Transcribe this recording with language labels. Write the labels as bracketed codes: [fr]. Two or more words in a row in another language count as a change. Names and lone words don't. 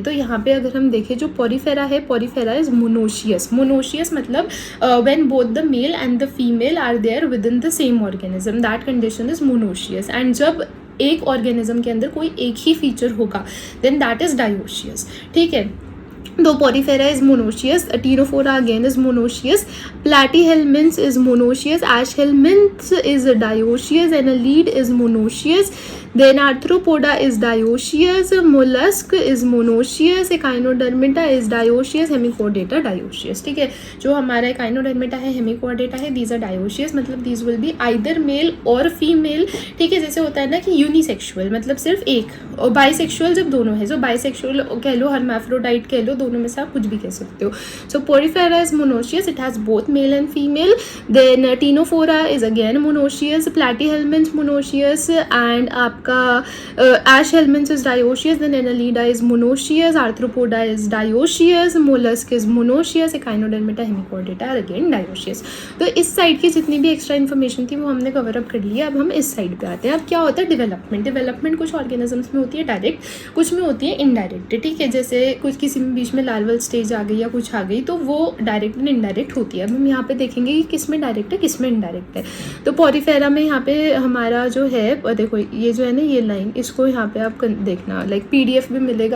[hi] तो यहाँ पे अगर हम देखें जो पॉरीफेरा है, [en] Porifera is monoecious. monoecious मतलब when both the male and the female are there with in the same organism, that condition is monoecious। [hi] एंड जब एक ऑर्गेनिज्म के अंदर कोई एक ही फीचर होगा [en] then that is dioecious, [hi] ठीक है। [en] तो Porifera is monoecious, Ctenophora again is monoecious, Platyhelminthes is monoecious, Aschelminthes is dioecious, Annelid is monoecious, then Arthropoda is dioecious, Mollusc is monoecious, Echinodermata is dioecious, Hemichordata dioecious, [hi] ठीक है। जो हमारा एकाइनोडर्मेटा है, हेमिकॉर्डेटा है, [en] these are dioecious, मतलब these will be either male और female, [hi] ठीक है। जैसे होता है ना कि यूनिसेक्सुअल मतलब सिर्फ एक, और बाइसेक्सुअल जब दोनों है, जो बाइसेक्सुअल कह लो, हर्माफ्रोडाइट कह लो, दोनों में से आप कुछ भी कह सकते हो। [en] so Porifera is monoecious, it has both male and female, then Ctenophora is again monoecious, Platyhelminthes monoecious, and आपका Aschelminthes is dioecious, then Annelida is monoecious, Arthropoda is dioecious, Mollusc is monoecious, Echinodermata Hemichordata again dioecious। [hi] तो इस साइड की जितनी भी [en] extra information [hi] थी वो हमने [en] cover up [hi] कर लिया। अब हम इस साइड पे आते हैं। अब क्या होता है डेवलपमेंट। डेवलपमेंट कुछ ऑर्गेनिजम्स में होती है डायरेक्ट, कुछ में होती है इनडायरेक्ट, ठीक है। जैसे कुछ किसी में बीच में [en] larval stage [hi] आ गई या कुछ आ गई तो वो [en] direct and indirect [hi] होती है। अब हम यहाँ पे देखेंगे कि किस में डायरेक्ट है किस में इनडायरेक्ट है। तो पॉरीफेरा में यहाँ पे हमारा जो है, देखो ये जो है ना ये लाइन, इसको यहाँ पे आप देखना, [en] like PDF [hi] भी मिलेगा।